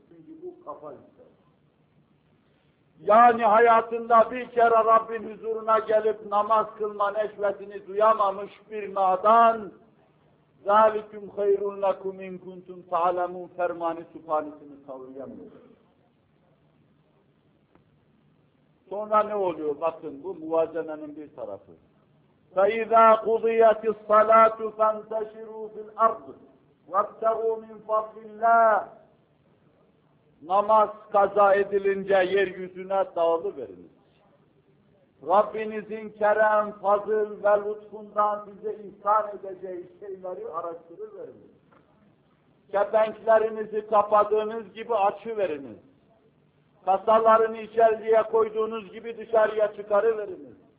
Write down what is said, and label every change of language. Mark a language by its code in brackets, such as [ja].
[tr] Çünkü bu kafa işte. Yani hayatında bir kere Rabbin huzuruna gelip namaz kılma neşvesini duyamamış bir nadan, [ar] ذَٰلِكُمْ خَيْرٌ لَكُمْ اِنْ كُنْتُمْ تَعْلَمُونَ [tr] fermanı sübhanesini kavrayamıyor. Sonra ne oluyor? Bakın bu muvazenenin bir tarafı. [ar] فَاِذَا قُضِيَتِ الصَّلَاةُ فَانْتَشِرُوا فِي الْأَرْضِ وَابْتَغُوا مِنْ فَضْلِ اللّٰهِ [tr] Namaz kaza edilince yeryüzüne dağılıveriniz. Rabbinizin kerem, fazıl ve lütfundan size ihsan edeceği şeyleri araştırıveriniz. Kepenklerinizi kapadığınız gibi açıveriniz. Kasalarını içeriye koyduğunuz gibi dışarıya çıkarıveriniz.